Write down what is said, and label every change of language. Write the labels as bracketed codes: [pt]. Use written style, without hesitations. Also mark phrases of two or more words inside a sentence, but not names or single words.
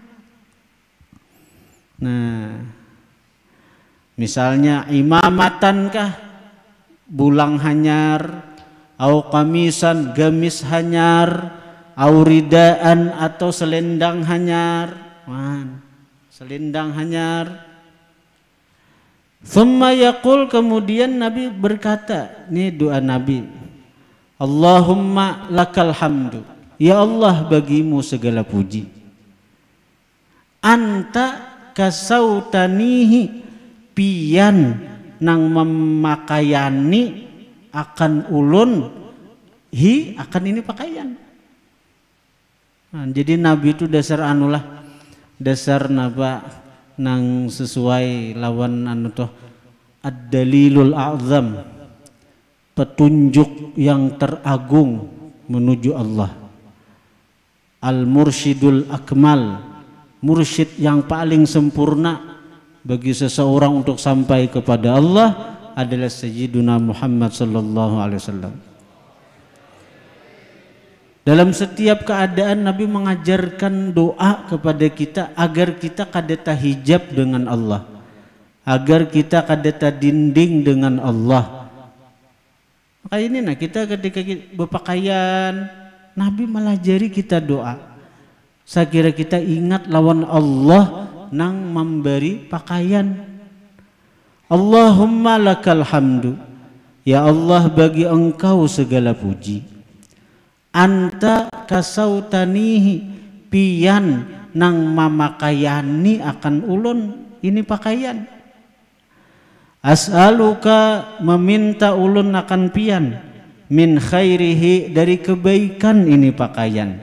[bjn] Nah, misalnya imamatankah, bulang hanyar, au kamisan, gamis hanyar, au ridaan atau selendang hanyar, selendang hanyar. [ar] ثم يقول, [id] kemudian Nabi berkata, ini doa Nabi, [ar] اللهم لك الحمد, [id] ya Allah bagimu segala puji. [ar] أنت كسوتنيه, [bjn] pian nang memakaiani akan ulun hi akan ini pakaian. Nah, jadi Nabi itu dasar anulah, dasar napa nang sesuai lawan anu toh [ar] الدليل الأعظم, [id] petunjuk yang teragung menuju Allah, [ar] المرشد الأكمل, [id] mursyid yang paling sempurna bagi seseorang untuk sampai kepada Allah adalah Sayyiduna Muhammad [ar] صلى الله عليه وسلم. [id] Dalam setiap keadaan Nabi mengajarkan doa kepada kita agar kita kadeta hijab dengan Allah, agar kita kadeta dinding dengan Allah. Maka ini nah kita ketika berpakaian, Nabi malah jari kita doa. Saya kira kita ingat lawan Allah nang memberi pakaian. [ar] اللهم لك الحمد, [id] ya Allah bagi engkau segala puji. [ar] أنت كسوتنيه, [bjn] pian nang mamakayani akan ulun ini pakaian. [id] As'aluka, [bjn] meminta ulun akan pian, [ar] من خيره, [id] dari kebaikan ini pakaian.